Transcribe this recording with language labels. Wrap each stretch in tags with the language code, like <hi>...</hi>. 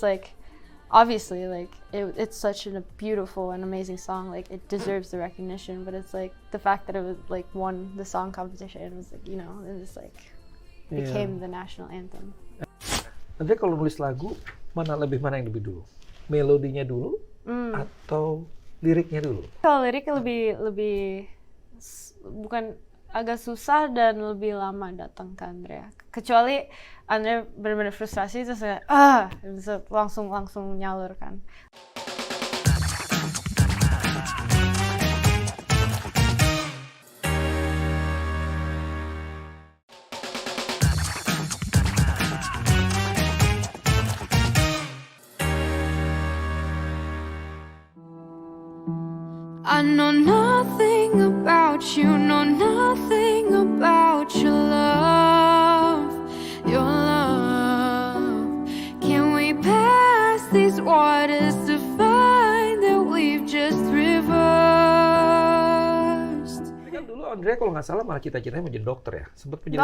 <en>It's like obviously like it's such a beautiful and amazing song, like it deserves the recognition, but it's like the fact that it was like won the song competition, it was like it was like became the national anthem.</en> <id>Nanti kalau nulis lagu mana yang lebih dulu, melodinya dulu atau liriknya dulu? Kalau lirik lebih bukan agak susah dan lebih lama datang ke Andrea, kecuali Andrea benar-benar frustrasi terus kayak bisa langsung nyalur kan.</id> <en>I know nothing about you, know nothing about your love, your love. Can we pass these waters to find that we've just reversed?</en> <id>Ini kan dulu Andrea kalau nggak salah malah cita-citanya menjadi dokter ya, sempat menjadi</id>